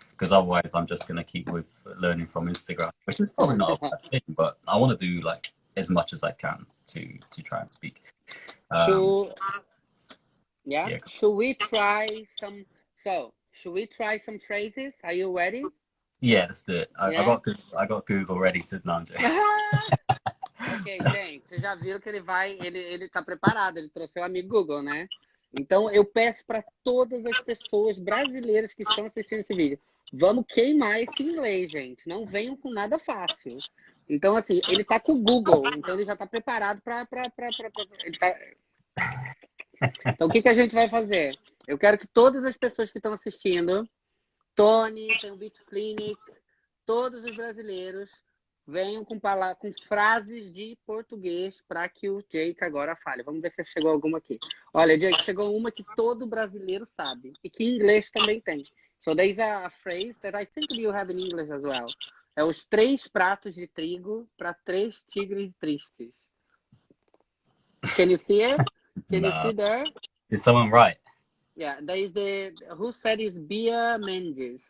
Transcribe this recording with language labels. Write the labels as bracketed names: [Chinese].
[English] Because otherwise, I'm just going to keep with learning from Instagram, which is probably not a bad thing. But I want to do like as much as I can to try and speak. Yeah. Should we try some? So should we try some phrases? Are you ready? Yeah, let's do it. I got Google ready to não. [Portuguese] Ok, gente, vocês já viram que ele tá preparado, ele trouxe o amigo Google, né? Então eu peço para todas as pessoas brasileiras que estão assistindo esse vídeo, vamos queimar esse inglês, gente. Não venham com nada fácil. Então assim, ele tá com o Google, então ele já tá preparado para ele tá... Então o que a gente vai fazer? Eu quero que todas as pessoas que estão assistindo, Tony, tem o Beach Clinic, todos os brasileiros venham com frases de português para que o Jake agora fale. Vamos ver se chegou alguma aqui. Olha, Jake, chegou uma que todo brasileiro sabe e que em inglês também tem. [English] So there's a phrase that I think you have in English as well. [Portuguese] É os 3 pratos de trigo para 3 tigres tristes. [English] Can you see it? Can you see there? Is someone right? Yeah, there is who said is Bia Mendes.